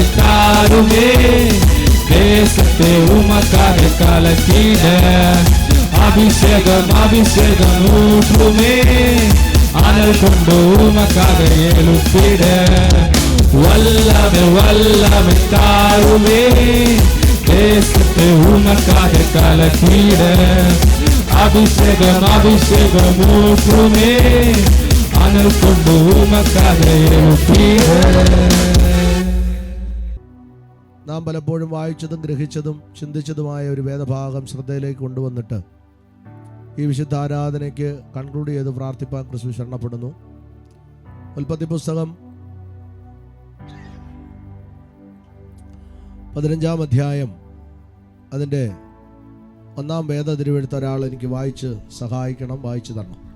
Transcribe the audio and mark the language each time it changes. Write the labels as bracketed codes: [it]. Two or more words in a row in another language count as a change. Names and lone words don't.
[ta] தாருமே தேசத்தை உமக்காக கலக்கிட அபிஷேகம் அபிஷேகம் ஊற்றுமே ஆனல் கொண்டு உமக்காக எழுப்பிட வல்லமை வல்லமை தாருமே தேசத்தை உமக்காக கலக்கிட அபிஷேகம் அபிஷேகம் ஊற்றுமே ஆனல் கொண்டு உமக்காக எழுப்பிட. [ml] നാം പലപ്പോഴും വായിച്ചതും ഗ്രഹിച്ചതും ചിന്തിച്ചതുമായ ഒരു വേദഭാഗം ശ്രദ്ധയിലേക്ക് കൊണ്ടുവന്നിട്ട് ഈ വിശുദ്ധ ആരാധനയ്ക്ക് കൺക്ലൂഡ് ചെയ്ത് പ്രാർത്ഥിപ്പാൻ ക്രിസ്തു ശരണപ്പെടുന്നു. ഉൽപ്പത്തി പുസ്തകം 15-ാം അധ്യായം അതിൻ്റെ 1-ാം വേദ തിരുവെഴുത്ത് ഒരാൾ എനിക്ക് വായിച്ച് സഹായിക്കണം, വായിച്ചു തരണം.